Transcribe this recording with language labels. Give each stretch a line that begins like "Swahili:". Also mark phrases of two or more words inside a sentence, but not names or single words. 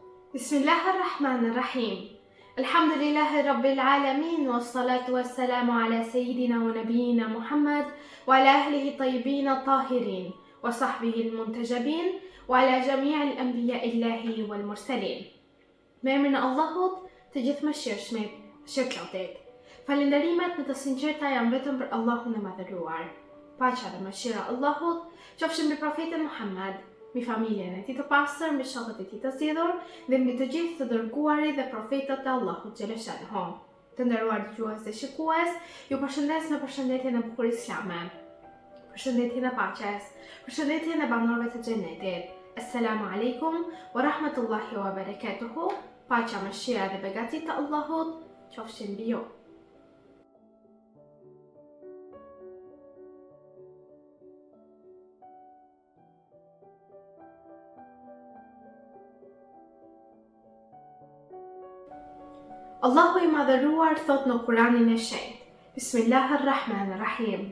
Arabic: بسم الله الرحمن الرحيم. الحمد لله رب العالمين، والصلاة والسلام على سيدنا ونبينا محمد وعلى أهله الطيبين الطاهرين وصحبه المنتجبين وعلى جميع الأنبياء الله والمرسلين.
Albanian: Me emrin e Allahut, të gjithëmëshirshmit, shpërblyer. Falënderimet në të sinqerta janë vetëm për Allahun e Madhëruar. Paqja dhe mëshira e Allahut qofshin mbi profetin Muhammed, mbi familjen e tij të pastër, mbi shokët e tij të zgjedhur dhe mbi të gjithë të dërguarit dhe profetët e Allahut xhaleshahu. Të nderuar dëgjues dhe shikues, ju përshëndes me përshëndetjen e bukur islame. Përshëndetjen e paqes, përshëndetjen e banorëve të xhenetit.
Arabic: السلام عليكم ورحمة الله وبركاته.
Albanian: Paqja, mëshira dhe begatit të Allahut qofshin mbi ju. Allahu i Madhëruar thot në Kuranin e Shenjtë: Bismillahirrahmanirrahim.